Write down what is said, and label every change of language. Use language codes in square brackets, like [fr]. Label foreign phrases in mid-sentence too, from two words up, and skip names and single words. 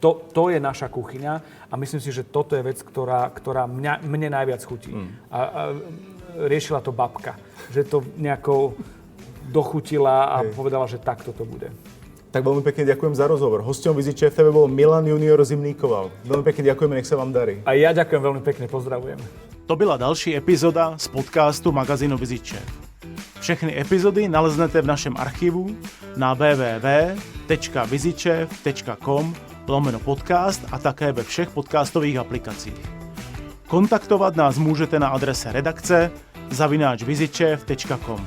[sk] To je naša kuchyňa a myslím si, že toto je vec, ktorá mne najviac chutí. A riešila to babka, že to nejako dochutila a povedala, že takto to bude. Tak veľmi pekne ďakujem za rozhovor. Hosťom Vizičef TV bol Milan Junior Zimníkoval. Veľmi pekne ďakujeme, nech sa vám darí. A ja ďakujem veľmi pekne, pozdravujem. [cs] To byla další epizoda z podcastu magazínu Vizičef. Všechny epizody naleznete v našem archivu na www.vizičef.com/podcast a také ve všech podcastových aplikacích. Kontaktovat nás můžete na adrese redakce @vizičef.com.